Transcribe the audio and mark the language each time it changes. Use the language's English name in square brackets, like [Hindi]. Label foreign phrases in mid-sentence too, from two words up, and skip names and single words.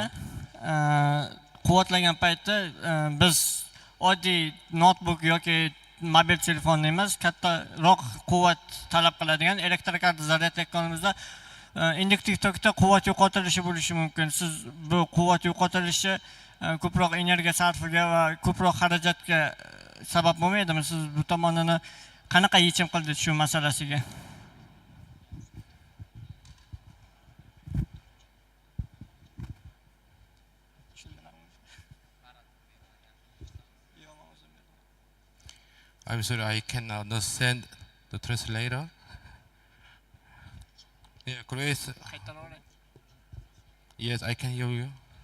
[Uzbek] Quvvatlagan paytda biz oddiy notebook yoki mobil telefonni emas, kattaroq quvvat talab qiladigan elektr karta zaryadlayotganimizda induktiv tokda quvvat yo'qotilishi bo'lishi mumkin. Siz bu quvvat yo'qotilishi ko'proq energiya sarfiga va ko'proq xarajatga sabab bo'lmaydimi? Siz bu tomonini qanaqa yechim qildingiz shu masalasiga? [English] I'm sorry, I cannot understand the translator. Yeah, Grace. Yes, I can hear you.